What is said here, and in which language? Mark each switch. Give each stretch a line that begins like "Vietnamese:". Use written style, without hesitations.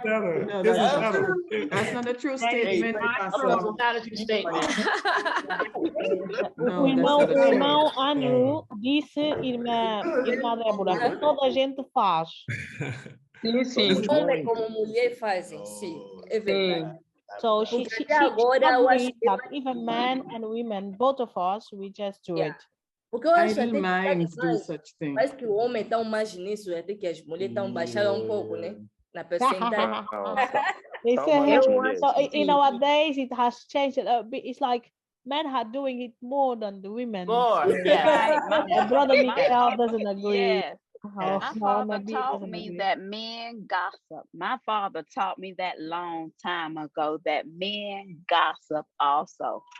English: No, that's not a true statement. Not a true statement.
Portuguese: O irmão Andrew disse, irmã Débora, que toda a gente faz. Sim. Homem como mulher fazem, sim. É verdade.
English: So she agrees that even men and women, both of us, we just do it.
Portuguese: Porque eu acho
English: Idle minds do such things.
Portuguese: Parece que o homem está mais nisso, até que as mulheres estão baixando pouco, né? Na percentagem.
English: So nowadays it has changed a bit. It's like men are doing it more than the women. More, yeah. My brother Mikhael doesn't agree. Yes. My father taught me that men gossip. My father taught me that long time ago that men gossip also.